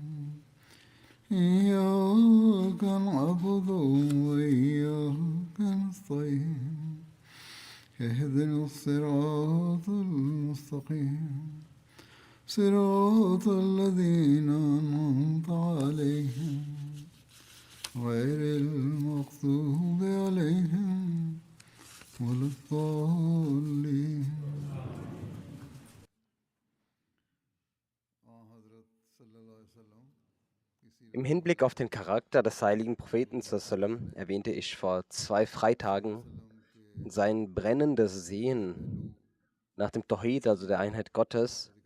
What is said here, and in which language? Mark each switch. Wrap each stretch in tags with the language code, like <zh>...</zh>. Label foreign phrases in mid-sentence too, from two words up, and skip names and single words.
<ar>إياك نعبد وإياك نستعين اهدنا الصراط المستقيم صراط الذين أنعمت عليهم غير المغضوب عليهم ولا الضالين.</ar> <de>Im Hinblick auf den Charakter des heiligen Propheten sallam, erwähnte ich vor 2 Freitagen sein brennendes Sehen nach dem Tawhid, also der Einheit Gottes.</de>